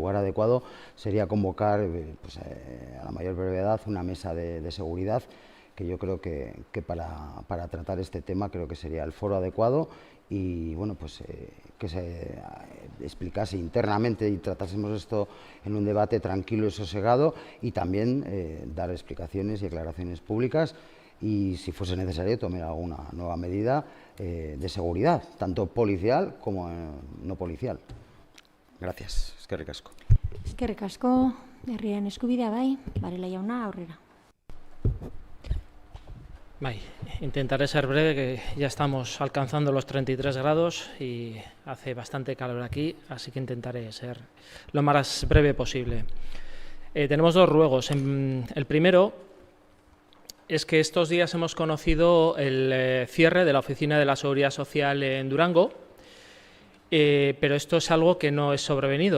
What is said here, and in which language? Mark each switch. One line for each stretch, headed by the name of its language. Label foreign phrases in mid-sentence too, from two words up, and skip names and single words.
Spanish: lugar adecuado sería convocar a la mayor brevedad una mesa de seguridad, que yo creo que para tratar este tema creo que sería el foro adecuado, y bueno, pues que se explicase internamente y tratásemos esto en un debate tranquilo y sosegado, y también dar explicaciones y aclaraciones públicas, y si fuese necesario tomar alguna nueva medida de seguridad, tanto policial como no policial. Gracias.
Basque: Eskerrik asko. Eskerrik asko, herriaren eskubidea bai, Varela jauna, aurrera. Bai,
Spanish: intentaré ser breve, que ya estamos alcanzando los 33 grados y hace bastante calor aquí, así que intentaré ser lo más breve posible. Tenemos dos ruegos. El primero es que estos días hemos conocido el cierre de la Oficina de la Seguridad Social en Durango, pero esto es algo que no es sobrevenido.